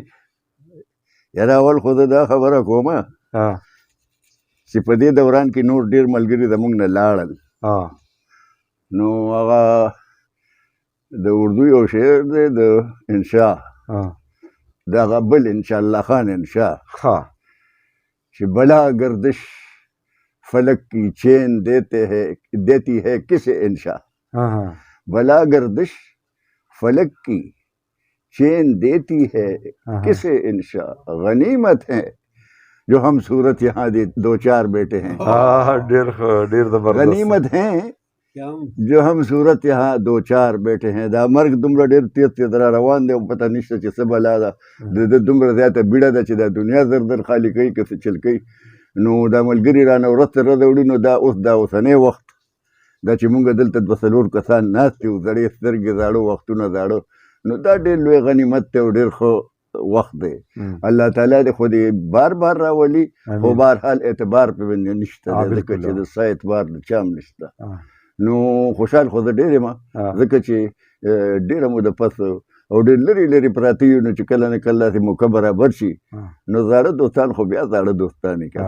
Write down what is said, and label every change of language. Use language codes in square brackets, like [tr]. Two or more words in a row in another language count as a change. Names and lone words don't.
[ps] یاره اول خو دا خبره کومه چې په دې دوران کې نور ډېر ملګري زموږ نه لاړل نو هغه د اردو یو شعر دی د انشا د هغه بل انشاء الله خان انشا چې [ur] بلا گردش فلک کی چین دیتی ہے کس انشا بلا گردش فلک کی چین دیتی ہے کس انشا غنیمت ہے جو ہم صورت یہاں دو چار بیٹے ہیں غنیمت ہیں جو هم صورت یہاں دو چار بیٹے ہیں [ps] دا مرګ دومره ډېر تیز تیز را روان دی پته نشته چې څه بلا ده د دومره زیاته بیړه ده چې دا دنیا زر زر خالي کوي که څه چل کوي نو دا ملګري رانه ورځ تر ورځه وړي نو دا اوس دا اوسنی وخت دا چې مونږ دلته دوه څلور کسان ناست یو زړې سترګې زاړه وختونه زاړه نو دا ډېر لوی غنیمت دی او ډېر ښه وخت دی الله تعالی دې خو دې بار بار راولي خو بهرحال اعتبار پې باندې نشته دی ځکه چې د څه اعتبار د چا هم نشته نو خوشحال خو زه ډېر یم ځکه چې ډېره موده پس او ډېر لرې لرې پراته یو نو چې کله نه کله داسې موقع برابر شي نو زاړه دوستان خو بیا زاړه دوستان یې که